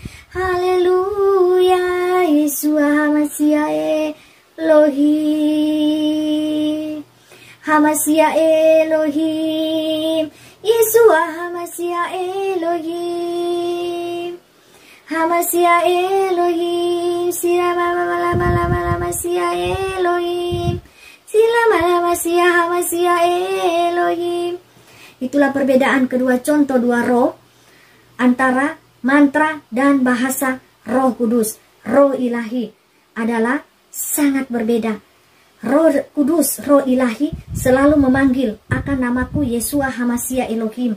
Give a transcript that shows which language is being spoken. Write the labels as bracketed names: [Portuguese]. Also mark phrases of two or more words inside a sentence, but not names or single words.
[Hebrew] הללויה, ישוע המשיח אלוהים, המשיח אלוהים, ישוע המשיח אלוהים, המשיח אלוהים, Siramana משיח אלוהים, Siramana משיח המשיח אלוהים. [Indonesian] Itulah perbedaan kedua contoh dua roh antara mantra dan bahasa Roh Kudus. Roh ilahi adalah sangat berbeda. Roh Kudus, roh ilahi selalu memanggil akan namaku Yeshua HaMashiach Elohim.